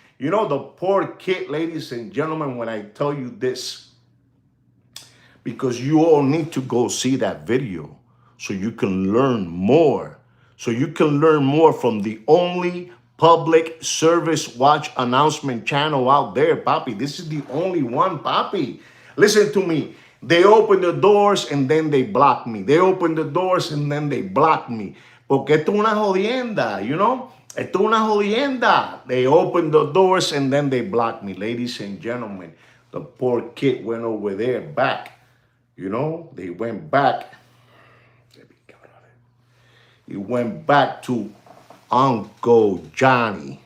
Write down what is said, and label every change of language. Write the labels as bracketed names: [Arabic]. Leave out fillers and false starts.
[English] You know, the poor kid, ladies and gentlemen, when I tell you this, because you all need to go see that video so you can learn more. So you can learn more from the only public service watch announcement channel out there, papi. This is the only one, papi. Listen to me. They open the doors and then they block me. They open the doors and then they block me. [Spanish] Porque esto es una jodienda, [English] you know? [Spanish] Esto es una jodienda. [English] They open the doors and then they block me. Ladies and gentlemen, the poor kid went over there back. You know, they went back. He went back to Uncle Johnny.